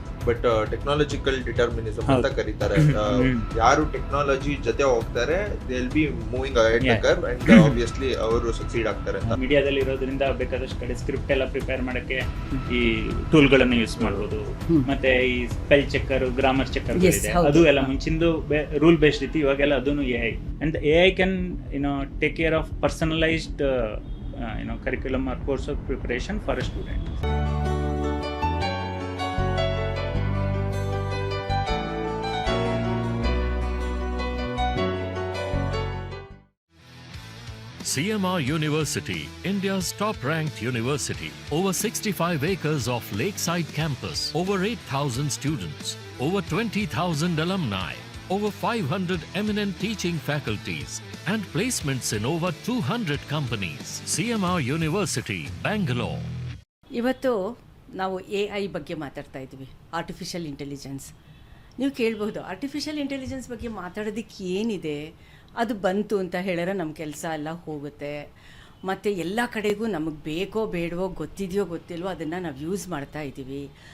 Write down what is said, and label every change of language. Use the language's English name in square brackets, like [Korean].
[Kannada] But technological ಡಿಟರ್ಮಿನಿಸಮ್ ಅಂತ ಕರೀತಾರೆ. ಯಾರು ಟೆಕ್ನಾಲಜಿ ಜೊತೆ ಹೋಗ್ತಾರೆ [English] they will be moving ahead the curve [Kannada] and obviously ಅವರು ಸಕ್ಸೀಡ್ ಆಗ್ತಾರೆ ಅಂತ. ಮೀಡಿಯಾದಲ್ಲಿ ಇರೋದ್ರಿಂದ ಬೇಕಾದಷ್ಟು ಕಡೆ ಸ್ಕ್ರಿಪ್ಟ್ ಎಲ್ಲ ಪ್ರಿಪೇರ್ ಮಾಡಕ್ಕೆ ಈ ಟೂಲ್ಗಳನ್ನು ಯೂಸ್ ಮಾಡ್ಬೋದು. ಮತ್ತೆ ಈ ಸ್ಪೆಲ್ ಚೆಕ್ಕರ್, ಗ್ರಾಮರ್ ಚೆಕ್ಕರ್ ಇದೆ, ಅದು ಎಲ್ಲ ಮುಂಚಿಂದು ರೂಲ್ ಬೇಸ್ಡ್ ಇತ್ತು. ಇವಾಗೆಲ್ಲ ಅದನ್ನು [English] AI and AI can take care of personalised curriculum or course of preparation for a student. CMR University, India's top-ranked university. Over 65 acres of lakeside campus, over 8,000 students, over 20,000 alumni, over 500 eminent teaching faculties, and placements in over 200 companies. CMR University, Bangalore. [Kannada] ಇವತ್ತು ನಾವು AI ಬಗ್ಗೆ ಮಾತಾಡ್ತಾ ಇದ್ವಿ, artificial intelligence. ನೀವು ಕೇಳಬಹುದು, artificial intelligence ಬಗ್ಗೆ ಮಾತಾಡೋದಕ್ಕೆ ಏನಿದೆ, ಅದು ಬಂತು ಅಂತ ಹೇಳಿದ್ರೆ ನಮ್ಮ ಕೆಲಸ ಎಲ್ಲ ಹೋಗುತ್ತೆ. ಮತ್ತು ಎಲ್ಲ ಕಡೆಗೂ ನಮಗೆ ಬೇಕೋ ಬೇಡವೋ, ಗೊತ್ತಿದೆಯೋ ಗೊತ್ತಿಲ್ವೋ ಅದನ್ನು ನಾವು ಯೂಸ್ ಮಾಡ್ತಾ ಇದ್ದೀವಿ.